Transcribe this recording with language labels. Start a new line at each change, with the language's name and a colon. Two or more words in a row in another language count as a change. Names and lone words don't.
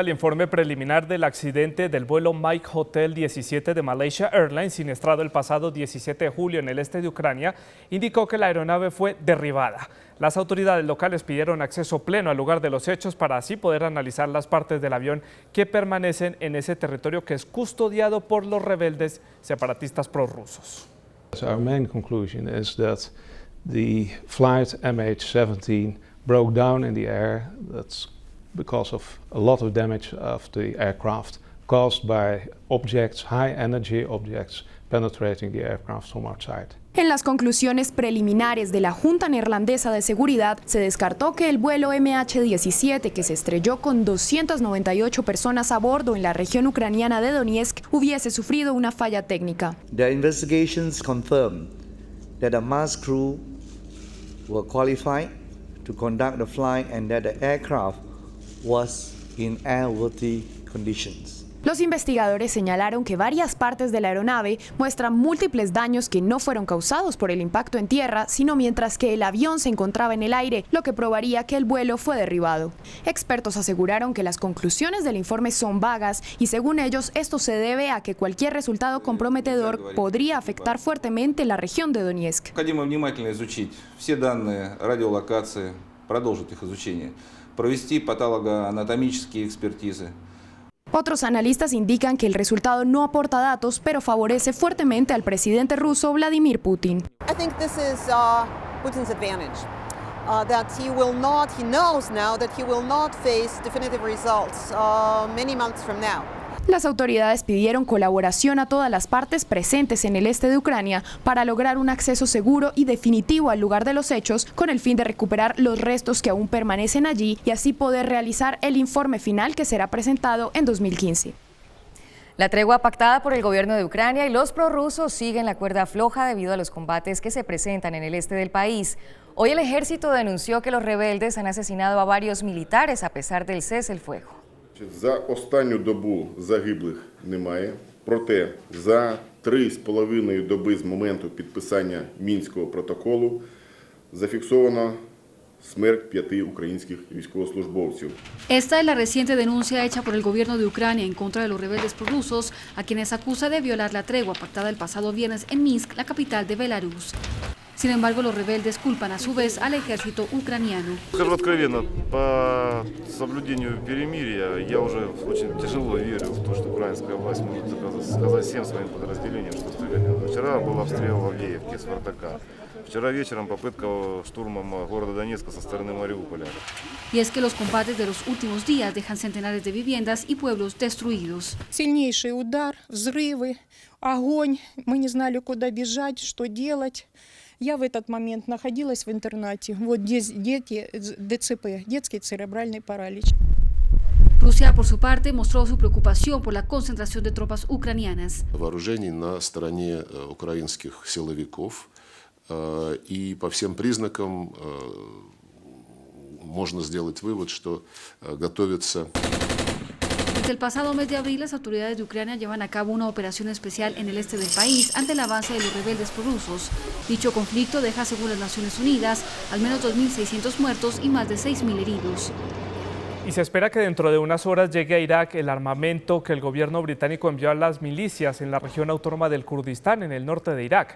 Spanish: El informe preliminar del accidente del vuelo Mike Hotel 17 de Malaysia Airlines, siniestrado el pasado 17 de julio en el este de Ucrania, indicó que la aeronave fue derribada. Las autoridades locales pidieron acceso pleno al lugar de los hechos para así poder analizar las partes del avión que permanecen en ese territorio que es custodiado por los rebeldes separatistas prorrusos.
English: Our main conclusion is that the flight MH17 broke down in the air. That's because of a lot of damage of the aircraft caused by objects, high energy objects, penetrating the aircraft from outside.
Spanish: En las conclusiones preliminares de la Junta Neerlandesa de Seguridad, se descartó que el vuelo MH17, que se estrelló con 298 personas a bordo en la región ucraniana de Donetsk, hubiese sufrido una falla técnica.
English: The investigations confirm that the MASH crew were qualified to conduct the flight and that the aircraft was in airworthy conditions.
Spanish: Los investigadores señalaron que varias partes de la aeronave muestran múltiples daños que no fueron causados por el impacto en tierra, sino mientras que el avión se encontraba en el aire, lo que probaría que el vuelo fue derribado. Expertos aseguraron que las conclusiones del informe son vagas y, según ellos, esto se debe a que cualquier resultado comprometedor podría afectar fuertemente la región de Donetsk.
Russian: Необходимо внимательно изучить все данные радиолокации, продолжить их изучение, провести патологоанатомические экспертизы.
Spanish: Otros analistas indican que el resultado no aporta datos, pero favorece fuertemente al presidente ruso Vladimir Putin.
English: I think this is Putin's advantage. He knows now that he will not face definitive results many months from now.
Spanish: Las autoridades pidieron colaboración a todas las partes presentes en el este de Ucrania para lograr un acceso seguro y definitivo al lugar de los hechos, con el fin de recuperar los restos que aún permanecen allí y así poder realizar el informe final que será presentado en 2015. La tregua pactada por el gobierno de Ucrania y los prorrusos siguen la cuerda floja debido a los combates que se presentan en el este del país. Hoy el ejército denunció que los rebeldes han asesinado a varios militares a pesar del cese el fuego.
Ukrainian: За останню добу загиблих немає, проте за 3,5 доби з моменту підписання Мінського протоколу зафіксовано смерть 5 українських військовослужбовців.
Spanish: Esta es la reciente denuncia hecha por el gobierno de Ucrania en contra de los rebeldes prorrusos, a quienes acusa de violar la tregua pactada el pasado viernes en Minsk, la capital de Belarus. Sin embargo, los rebeldes culpan a su vez al ejército ucraniano.
Russian: Скажу откровенно, по соблюдению перемирия я уже очень тяжело верю в то, что украинская власть может сказать всем своим подразделениям, что стреляли. Вчера был обстрел в Авдеевке с Вартака. Вчера вечером попытка штурма города Донецка со стороны Мариуполя.
Spanish: Y es que los combates de los últimos días dejan centenares de viviendas y pueblos destruidos.
Russian: Сильнейший удар, взрывы, огонь. Мы не знали, куда бежать, что делать. Я в этот момент находилась в интернате. Вот здесь дети, ДЦП, детский церебральный паралич.
Spanish: Rusia, por su parte, mostró su preocupación por la concentración de tropas ucranianas.
Russian: Вооружений на стороне украинских силовиков, и по всем признакам можно сделать вывод, что готовится.
Spanish: Desde el pasado mes de abril, las autoridades de Ucrania llevan a cabo una operación especial en el este del país ante el avance de los rebeldes prorrusos. Dicho conflicto deja, según las Naciones Unidas, al menos 2.600 muertos y más de 6.000 heridos. Y se espera que dentro de unas horas llegue a Irak el armamento que el gobierno británico envió a las milicias en la región autónoma del Kurdistán, en el norte de Irak.